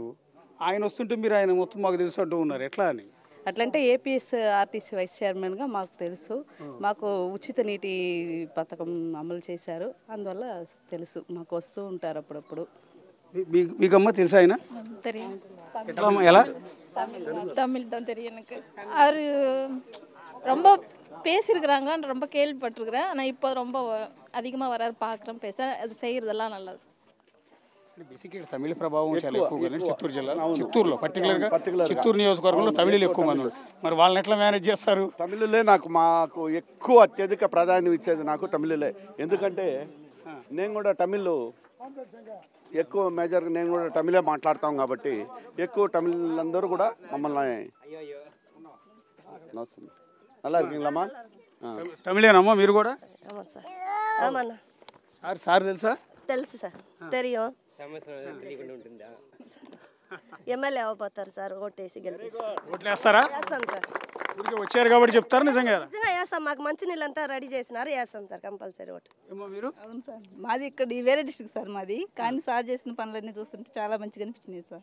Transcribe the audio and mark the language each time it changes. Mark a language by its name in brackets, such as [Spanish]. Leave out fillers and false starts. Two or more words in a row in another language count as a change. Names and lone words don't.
[Telugu] ఆయన వస్తుంటే మీరు ఆయన మొత్తం మాకు తెలుసు అంటూ ఉన్నారు, ఎట్లా అని? అట్లంటే ఏపీఎస్ఆర్టీసీ వైస్ చైర్మన్గా మాకు తెలుసు. మాకు ఉచిత నీటి పథకం అమలు చేశారు, అందువల్ల తెలుసు, మాకు వస్తూ ఉంటారు అప్పుడప్పుడు. మీకమ్మ తెలుసా ఆయన? ఎలా? [Tamil] தமிழ் தான் தெரியும் எனக்கு. அவர் ரொம்ப பேசியிருக்கிறாங்க, ரொம்ப கேள்விப்பட்டிருக்கிறேன். ஆனால் இப்போ ரொம்ப அதிகமாக வராரு, பார்க்குறேன், பேச அது செய்கிறதெல்லாம் நல்லது. [Telugu] బేసిక్గా తమిళ ప్రభావం చాలా ఎక్కువ కదా చిత్తూరు జిల్లా, చిత్తూరులో పర్టికులర్గా చిత్తూరు నియోజకవర్గంలో తమిళులు ఎక్కువ మంది ఉన్నారు. మరి వాళ్ళని ఎట్లా మేనేజ్ చేస్తారు? తమిళులే మాకు ఎక్కువ అత్యధిక ప్రాధాన్యం ఇచ్చేది నాకు తమిళులే. ఎందుకంటే నేను కూడా తమిళ్ ఎక్కువ మేజర్గా నేను కూడా తమిళే మాట్లాడతాం కాబట్టి ఎక్కువ తమిళందరూ కూడా మమ్మల్ని [Tamil] நல்லா இருக்கீங்களாம்மா? [Telugu] తమిళేనమ్మా మీరు కూడా? [Tamil] ஆமாம் சார். ஆமாண்ணா. [Telugu] సార్ తెలుసా? తెలుసు సార్, தெரியும். ఎమ్మెల్యే అవబోతారు సార్, ఓటేసి గెలిపిస్తారు. ఓట్లు వేస్తారా? వేస్తాం సార్. ఊరికే వచ్చారు కాబట్టి చెప్తారు, నిజంగా నిజంగా వేస్తాం. మాకు మంచి నీళ్ళంతా రెడీ చేసినారు, వేస్తాం సార్ కంపల్సరీ ఓటు. మీరు? అవును సార్, మాది ఇక్కడ వేరే డిస్ట్రిక్ట్ సార్ మాది, కానీ సార్ చేసిన పనులన్నీ చూస్తుంటే చాలా మంచిగా అనిపించినాయి సార్.